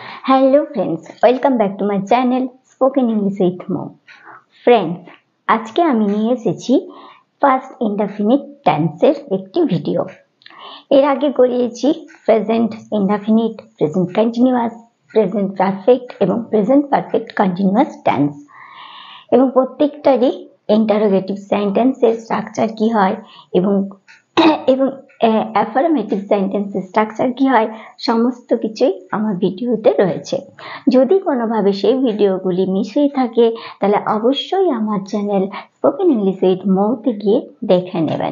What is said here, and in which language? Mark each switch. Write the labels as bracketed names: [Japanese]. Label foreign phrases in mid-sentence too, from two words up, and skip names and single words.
[English] Hello friends, welcome back to my channel Spoken English with Mom. Friends, [Bangla] আজকে আমি নিয়ে এসেছি [English] past indefinite tense [Bangla] এর একটি ভিডিও। এর আগে করিয়েছি [English] present indefinite, present continuous, present perfect [Bangla] এবং [English] present perfect continuous tense। [Bangla] এবং প্রত্যেকটারই [English] interrogative sentence [Bangla] এর স্ট্রাকচার কি হয় এবং [English] affirmative sentence structure [Bangla] কি হয় সমস্ত কিছুই আমার ভিডিওতে রয়েছে। যদি কোনোভাবে সেই ভিডিওগুলি মিস হয়ে থাকে তাহলে অবশ্যই আমার চ্যানেল স্পোকেন ইংলিশ উইথ মৌতে গিয়ে দেখে নেবেন।